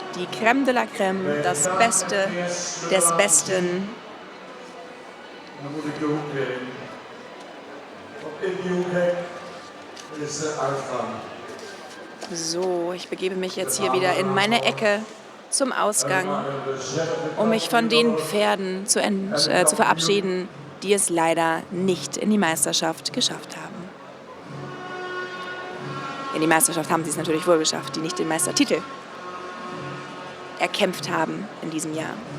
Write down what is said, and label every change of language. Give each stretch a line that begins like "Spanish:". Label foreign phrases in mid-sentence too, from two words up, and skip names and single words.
German: Die
French: Crème de la Crème,
German: das Beste des Besten.
Dutch: Dan moet ik de hoek weer in. Want in die hoek is de uitgang.
German: So, ich begebe mich jetzt hier wieder in meine Ecke zum Ausgang, um mich von den Pferden zu verabschieden, die es leider nicht in die Meisterschaft geschafft haben. In die Meisterschaft haben sie es natürlich wohl geschafft, die nicht den Meistertitel erkämpft haben in diesem Jahr.